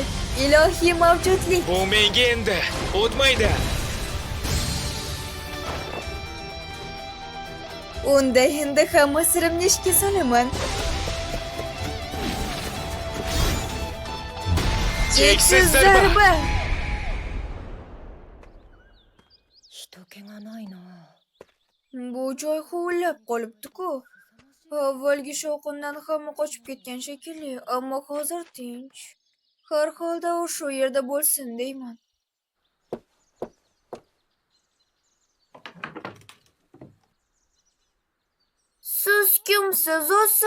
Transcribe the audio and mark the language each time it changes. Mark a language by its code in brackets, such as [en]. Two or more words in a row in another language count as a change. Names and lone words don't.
[uz] Ilohiy mavjudlik. Bu menga endi o'tmaydi. Unda endi hamma sirimni ishga solaman. Cheksiz zarba. [ja] 人気がないな。 [uz] Bu joy huvillab qolibdi-ku. Avvalgi shovqindan hamma qochib ketgan shekilli, ammo hozir tinch. Har holda u shu yerda bo'lsin deyman. Siz kimsiz o'zi?